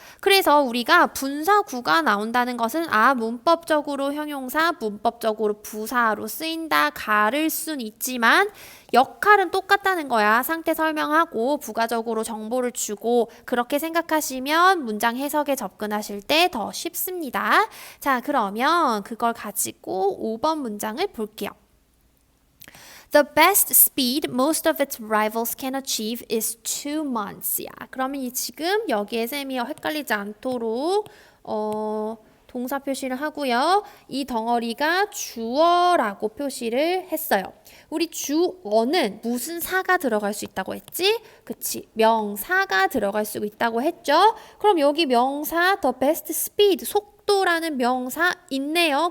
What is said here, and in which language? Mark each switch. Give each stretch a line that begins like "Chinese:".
Korean: 그래서 우리가 분사구가 나온다는 것은 문법적으로 형용사, 문법적으로 부사로 쓰인다, 가를 순 있지만 역할은 똑같다는 거야. 상태 설명하고 부가적으로 정보를 주고 그렇게 생각하시면 문장 해석에 접근하실 때 더 쉽습니다. 자, 그러면 그걸 가지고 5번 문장을 볼게요.
English: The best speed most of its rivals can achieve is 2 months.
Korean: 그러면 지금 여기에 쌤이 헷갈리지 않도록 동사 표시를 하고요. 이 덩어리가 주어라고 표시를 했어요. 우리 주어는 무슨 사가 들어갈 수 있다고 했지? 그치, 명사가 들어갈 수 있다고 했죠? 그럼 여기 명사
English: the best speed,
Korean: 속도라는 명사 있네요.